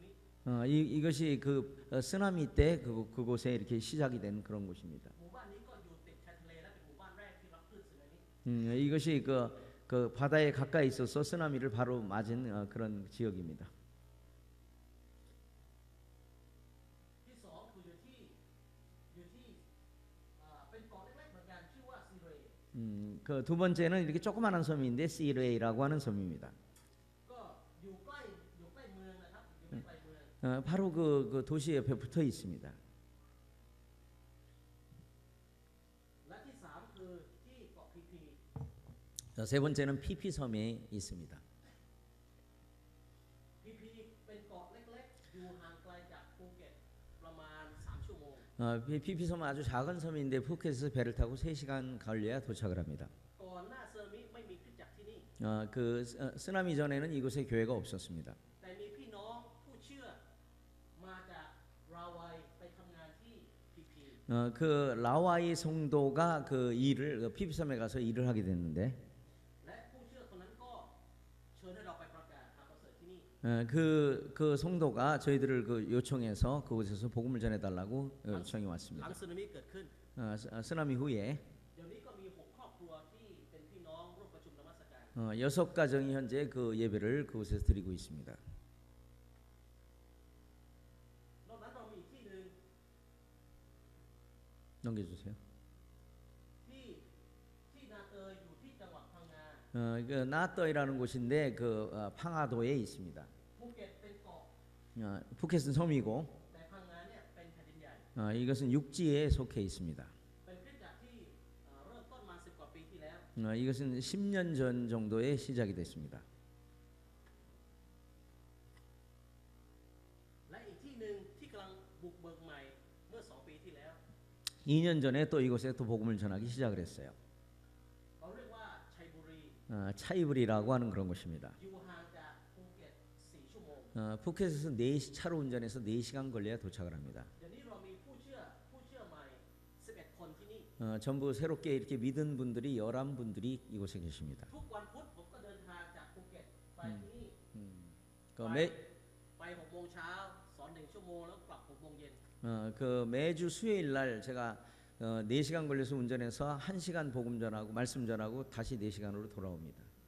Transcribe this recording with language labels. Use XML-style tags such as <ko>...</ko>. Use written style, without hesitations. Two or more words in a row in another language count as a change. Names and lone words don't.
<ko>이것이 그 쓰나미 때 그곳에 이렇게 시작이 된 그런 곳입니다.</ko> <th>หมู่บ้านนี้ก็อยู่ติดชายทะเลและเป็นหมู่บ้านแรกที่รับคลื่นสึนามิ</th> <ko>이것이 그 바다에 가까이 있어서 쓰나미를 바로 맞은 그런 지역입니다.</ko> <th>ที่สองคืออยู่ที่เป็นเกาะเล็กๆเหมือนกันชื่อว่าซีเรย์</th> <ko>그 두 번째는 이렇게 조그마한 섬인데 시레이라고 하는 섬입니다.</ko> <th>ก็อยู่ใกล้เมืองนะครับอยู่ไม่ไกลเมือง</th> <ko>바로 그 도시 옆에 붙어 있습니다.</ko> <th>และที่สามคือที่เกาะพีพี</th> <ko>세 번째는 피피 섬에 있습니다.</ko> <th>พีพีเป็นเกาะเล็กๆอยู่ห่างไกลจากภูเก็ตประมาณ3 ชั่วโมง</th> <ko>피피 섬은 아주 작은 섬인데 푸켓에서 배를 타고 3시간 걸려야 도착을 합니다.</ko> <th>ก่อนหน้าสึนามิไม่มีคริสตจักรที่นี่</th> <ko>그 쓰나미 전에는 이곳에 교회가 없었습니다.</ko> <th>แต่มีพี่น้องผู้เชื่อมาจากราวายไปทำงานที่พีพี</th> <ko>그 라와이 성도가 그 일을 피피 섬에 가서 일을 하게 됐는데</ko> <th>และผู้เชื่อคนนั้นก็เชิญให้เราไปประกาศข่าวประเสริฐที่นี่</th> <ko>그 성도가 저희들을 그 요청해서 그곳에서 복음을 전해달라고 요청이</ko> <th>หลั</th> <ko>왔습니다.</ko> <th>งสึนามิเกิดขึ้น</th> <ko>쓰나미 후에</ko> <th>เดี๋ยวนี้ก็มี6ครอบครัวที่เป็นพี่น้องร่วมประชุมนมัสการ</th> <ko>6가정이 현재 그 예배를 그곳에서 드리고 있습니다.</ko> <th>นอกนั้นเรามีอีกที่หนึ่ง</th> <ko>넘겨주세요.</ko> <th>ที่นาเตยอยู่ที่จังหวัดพังงา</th> <ko>그 나떠이라는 곳인데 그 팡하도에 있습니다.</ko> <th>ภูเก็ตเป็นเกาะ</th> <ko>푸켓은 섬이고</ko> <th>แต่พังงาเนี่ยเป็นแผ่นดินใหญ่</th> <ko>이것은 육지에 속해 있습니다.</ko> <th>เป็นคริสตจักรที่เริ่มต้นมา10 กว่าปีที่แล้ว</th> <ko>이것은 10년 전 정도에 시작이 됐습니다.</ko> <th>และอีกที่หนึ่งที่กำลังบุกเบิกใหม่เมื่อ2 ปีที่แล้ว</th> <ko>2년 전에 또 이곳에 또 복음을 전하기 시작을 했어요.</ko> <th>เราเรียกว่าชัยบุรี</th> <ko>차이브리라고 하는 그런 곳입니다.</ko> <th>อยู่ห่างจากภูเก็ต4 ชั่วโมง</th> <ko>푸켓에서 4시 차로 운전해서 4시간 걸려야 도착을 합니다.</ko> <th>เดี๋ยวนี้เรามีผู้เชื่อใหม่11 คนที่นี่</th> <ko>전부 새롭게 이렇게 믿은 분들이 11분들이 이곳에 계십니다.</ko> <th>ทุกวันพุธผมก็เดินทางจากภูเก็ตไปที่นี่</th> <ko>그, 매,</ko> <th>ไป6 โมงเช้าสอน1 ชั่วโมงแล้วกลับ6 โมงเย็น</th> <ko>그 매주 수요일 날 제가 4시간 걸려서 운전해서 1시간 복음 전하고 말씀 전하고 다시 4시간으로 돌아옵니다.</ko>